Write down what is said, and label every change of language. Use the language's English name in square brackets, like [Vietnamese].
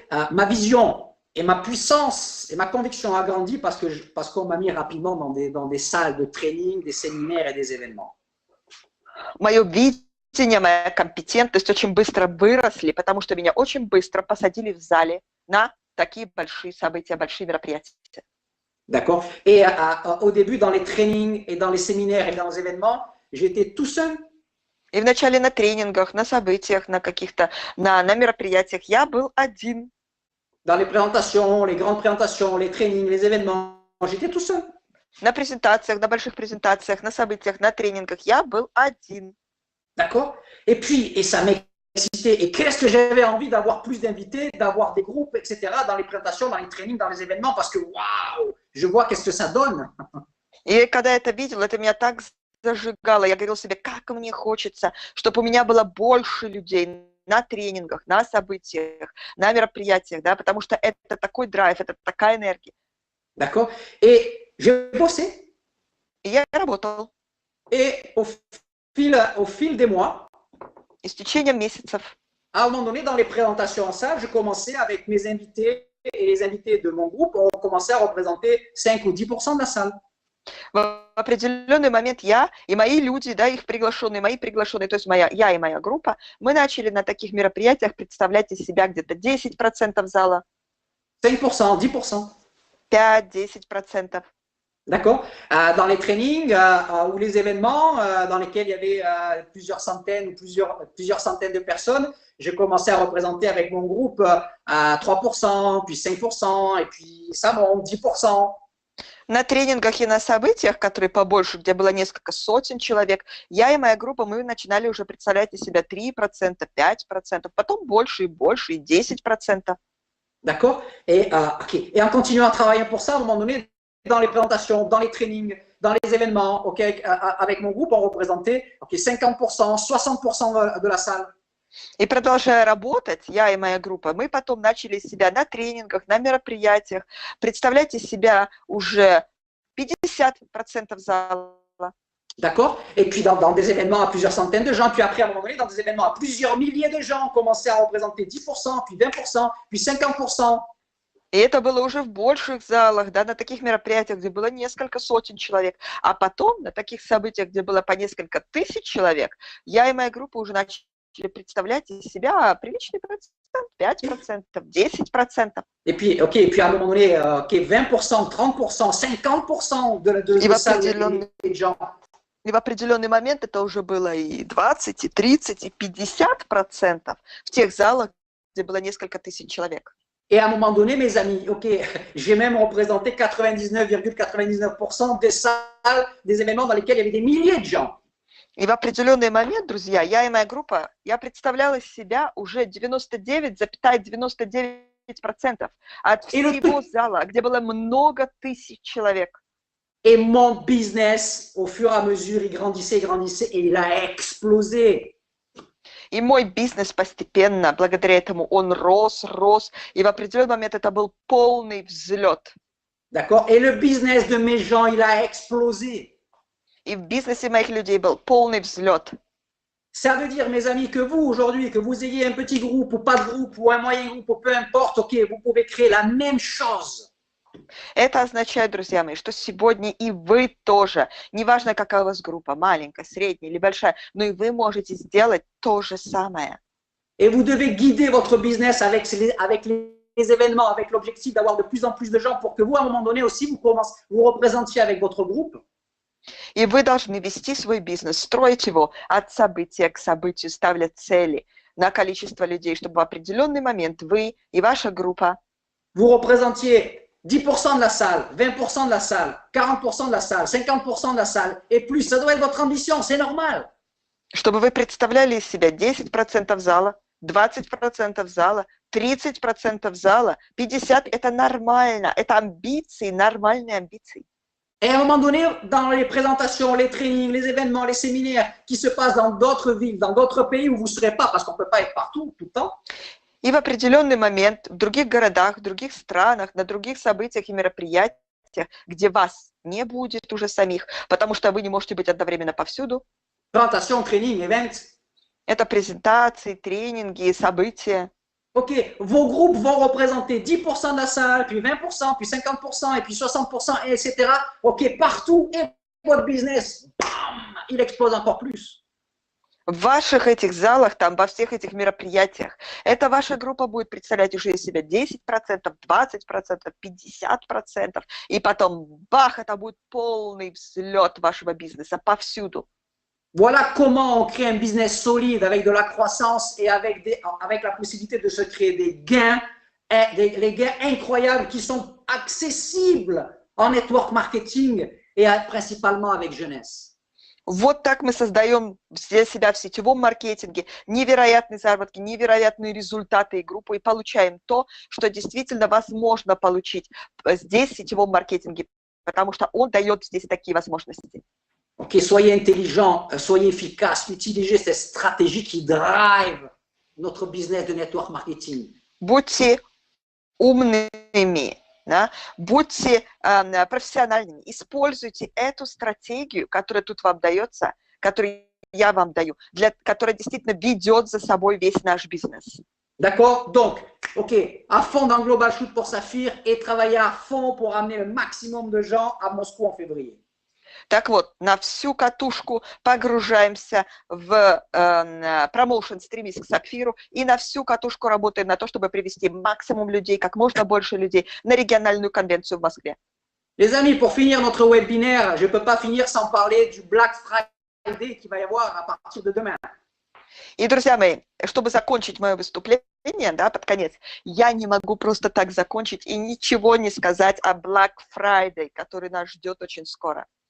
[French] Ma vision et ma puissance et ma conviction a grandi parce qu'on m'a mis rapidement dans des salles de training, des séminaires et des événements. [Russian] Мое видение, моя компетентность очень быстро выросли, потому что меня очень быстро посадили в зале на такие большие события, большие мероприятия. [French] D'accord. Et au début, dans les trainings et dans les séminaires et dans les événements, j'étais tout seul. [Russian] И вначале на тренингах, на событиях, на каких-то, на мероприятиях я был один. [French] Dans les présentations, les grandes présentations, les trainings, les événements, j'étais tout seul. [Russian] На презентациях, на больших презентациях, на событиях, на тренингах я был один. [French] D'accord. Et ça m'excitait. Et qu'est-ce que j'avais envie d'avoir plus d'invités, d'avoir des groupes, etc. dans les présentations, dans les trainings, dans les événements, parce que waouh, je vois qu'est-ce que ça donne. [Russian] И когда я это видел, это меня так зажигало. Я говорил себе, как мне хочется, чтобы у меня было больше людей на тренингах, на событиях, на мероприятиях, да, потому что это такой драйв, это такая энергия. [French] D'accord. Et j'ai bossé. [Russian] И я работал. [French] Et au fil des mois, [Russian] и с течением месяцев, [French] à un moment donné, dans les présentations en salle, je commençais avec mes invités et les invités de mon groupe, on commençait à représenter 5 ou 10% de la salle. [Russian] В определенный момент я и мои люди, да, их приглашенные, мои приглашенные, то есть я и моя группа, мы начали на таких мероприятиях представлять из себя где-то 10% зала. [French] 5%, 10%. [Russian] 5-10%. [French] D'accord. Dans les trainings ou les événements dans lesquels il y avait plusieurs centaines ou plusieurs centaines de personnes, j'ai commencé à représenter avec mon groupe à 3%, puis 5%, et puis ça monte 10%. [Russian] На тренингах и на событиях, которые побольше, где было несколько сотен человек, я и моя группа, мы начинали уже представлять из себя 3%, 5%, потом больше и больше, и 10%. [French] D'accord. Et en continuant à travailler pour ça, à un moment donné, dans les présentations, dans les trainings, dans les événements, ok, avec mon groupe, on représentait 50%, 60% de la salle. [Russian] И продолжая работать, я и моя группа, мы потом начали себя на тренингах, на мероприятиях. Представляйте себя уже 50% зала. [French] D'accord? Et puis dans des événements à plusieurs centaines de gens, puis après à un moment donné, dans des événements à plusieurs milliers de gens, on commençait à représenter 10%, puis 20%, puis 50%. [Russian] И это было уже в больших залах, да, на таких мероприятиях, где было несколько сотен человек. А потом на таких событиях, где было по несколько тысяч человек, я и моя группа уже начали представлять из себя приличный процент, 5%, 10%. [French] Et puis, OK, et puis à un moment donné, OK, 20%, 30%, 50% de salles et de gens. [Russian] И в определенный момент это уже было и 20, и 30, и 50% в тех залах, где было несколько тысяч человек. [French] Et à un moment donné, mes amis, OK, j'ai même représenté 99,99% des salles, des événements dans lesquels il y avait des milliers de gens. [Russian] И в определенный момент, друзья, я и моя группа, я представляла себя уже 99,99% от всего зала, где было много тысяч человек. [French] Et mon business, au fur et à mesure, il grandissait et il a explosé. [Russian] И мой бизнес постепенно, благодаря этому, он рос, и в определенный момент это был полный взлет. [French] D'accord? Et le business de mes gens, il a explosé. [Russian] И в бизнесе моих людей был полный взлет. [French] Ça veut dire, mes amis, que vous, aujourd'hui, que vous ayez un petit groupe ou pas de groupe ou un moyen groupe ou peu importe, OK, vous pouvez créer la même chose. [Russian] Это означает, друзья мои, что сегодня и вы тоже, неважно, какая у вас группа, маленькая, средняя или большая, но и вы можете сделать то же самое. [French] Et vous devez guider votre business avec les événements, avec l'objectif d'avoir de plus en plus de gens pour que vous, à un moment donné aussi, vous représentiez avec votre groupe. [Russian] И вы должны вести свой бизнес, строить его от события к событию, ставля цели на количество людей, чтобы в определенный момент вы и ваша группа [French] vous représentiez 10% de la salle, 20% de la salle, 40% de la salle, 50% de la salle et plus. Ça doit être votre ambition, c'est normal. [Russian] Чтобы вы представляли из себя 10% зала, 20% зала, 30% зала, 50% – это нормально, это амбиции, нормальные амбиции. [French] Et à un moment donné, dans les présentations, les trainings, les événements, les séminaires qui se passent dans d'autres villes, dans d'autres pays où vous ne serez pas, parce qu'on ne peut pas être partout tout le temps. [Russian] И в определенный момент в других городах, в других странах, на других событиях и мероприятиях, где вас не будет уже самих, потому что вы не можете быть одновременно повсюду. [French] Présentation, training, events. [Russian] Это презентации, тренинги, события. [French] OK, vos groupes vont représenter 10% de la salle, puis 20%, puis 50%, et puis 60%, etc. OK, partout, et votre business, bam, il explose encore plus. [Russian] В ваших этих залах, там, во всех этих мероприятиях, эта ваша группа будет представлять уже из себя 10%, 20%, 50%, и потом, бах, это будет полный взлет вашего бизнеса повсюду. [French] Voilà comment on crée un business solide avec de la croissance et avec la possibilité de se créer des gains, les gains incroyables qui sont accessibles en network marketing et principalement avec jeunesse. [Russian] Вот так мы создаем для себя в сетевом маркетинге невероятные заработки, невероятные результаты и группу, и получаем то, что действительно возможно получить здесь в сетевом маркетинге, потому что он дает здесь такие возможности. [French] Ok, soyez intelligents, soyez efficaces, utilisez cette stratégie qui drive notre business de network marketing. [Russian] Будьте умными, да? Будьте профессиональными, используйте эту стратегию, которая тут вам дается, которую я вам даю, которая действительно ведет за собой весь наш бизнес. [French] D'accord? Donc, ok, à fond dans Global Shoot pour Saphir et travailler à fond pour amener le maximum de gens à Moscou en février. [Russian] Так вот, на всю катушку погружаемся в промоушен «Стремись к Сапфиру» и на всю катушку работаем на то, чтобы привести максимум людей, как можно больше людей на региональную конвенцию в Москве. [French] Les amis, pour finir notre webinaire, je ne peux pas finir sans parler du Black Friday qui va y avoir à partir de demain. [Russian] И, друзья мои, чтобы закончить мое выступление, да, под конец, я не могу просто так закончить и ничего не сказать о Black Friday, который нас ждет очень скоро.